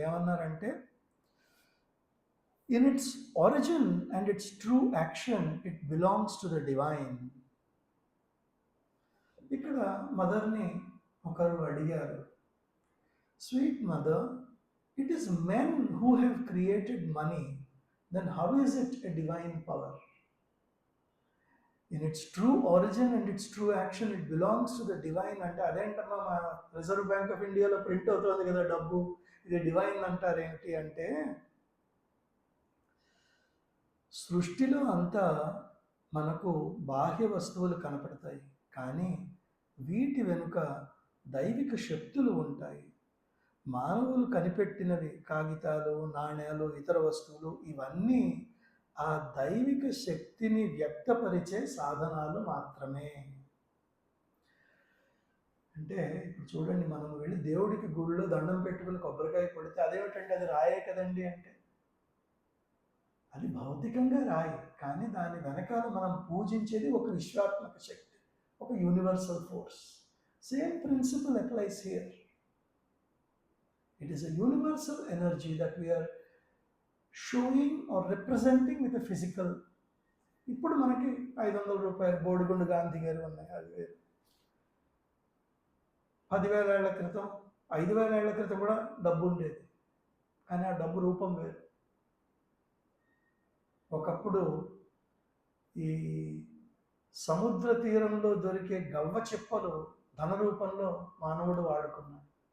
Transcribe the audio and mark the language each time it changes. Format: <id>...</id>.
<te>ఏమన్నారంటే,</te> <en>In its origin and its true action it belongs to the divine.</en> <te>ఇక్కడ మదర్ని ఒకరు అడిగారు,</te> <en>Sweet mother, it is men who have created money, then how is it a divine power? In its true origin and its true action it belongs to the divine.</en> <te>అంటే అదేంటమ్మా, మా reserve bank of ఇండియాలో print అవుతుంది కదా డబ్బు, ఇది divine అంటారేంటి అంటే, సృష్టిలో అంతా మనకు బాహ్య వస్తువులు కనపడతాయి, కానీ వీటి వెనుక దైవిక శక్తులు ఉంటాయి. మానవులు కనిపెట్టినవి కాగితాలు, నాణ్యాలు, ఇతర వస్తువులు, ఇవన్నీ ఆ దైవిక శక్తిని వ్యక్తపరిచే సాధనాలు మాత్రమే. అంటే ఇప్పుడు చూడండి, మనం వెళ్ళి దేవుడికి గుడిలో దండం పెట్టుకుని కొబ్బరికాయ కొడితే అదేమిటంటే అది రాయే కదండి అంటే, అది భౌతికంగా రాయి, కానీ దాని వెనకాల మనం పూజించేది ఒక విశ్వాత్మక శక్తి, ఒక</te> <en>Universal force. Same principle applies here. It is a universal energy that we are showing or representing with a physical.</en> <te>ఇప్పుడు మనకి 500 రూపాయలు బోడిగుండు గాంధీ గారు ఉన్నాయి, అది వేరు. 10,000 ఏళ్ల క్రితం, 5,000 ఏళ్ల క్రితం కూడా డబ్బు ఉండేది, కానీ ఆ డబ్బు రూపం వేరు. ఒకప్పుడు ఈ సముద్ర తీరంలో దొరికే గవ్వ చిప్పలు ధన రూపంలో మానవుడు వాడుకున్నాడు.</te>